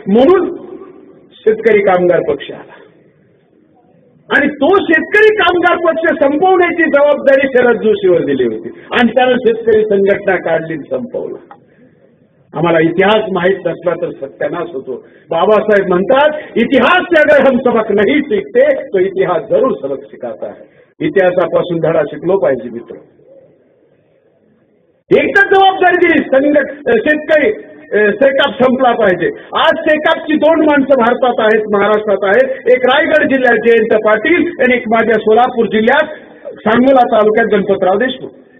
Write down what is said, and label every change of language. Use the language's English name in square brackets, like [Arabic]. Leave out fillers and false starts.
[Marathi] म्हणून शेतकरी कामगार पक्ष आला. आणि तो शेतकरी कामगार पक्ष संपवण्याची जबाबदारी शरद जोशीवर दिली होती. आणि त्यानं शेतकरी संघटना काढली, संपवला. आम्हाला इतिहास माहित नसला तर सत्यानाश होतो. बाबासाहेब म्हणतात, [Hindi] इतिहास से अगर हम सबक नहीं सीखते तो इतिहास जरूर सबक सिखाता है. [Marathi] इतिहासापासून धडा शिकलो पाहिजे मित्र. एकच जबाबदारी दिली, शेतकरी सेकाप संपला पाहिजे. आज सेकापची 2 माणसं भारतात आहेत, महाराष्ट्रात आहेत. एक रायगड जिल्ह्यात जयंत पाटील आणि एक माझ्या सोलापूर जिल्ह्यात सांगोला तालुक्यात गणपतराव देशमुख.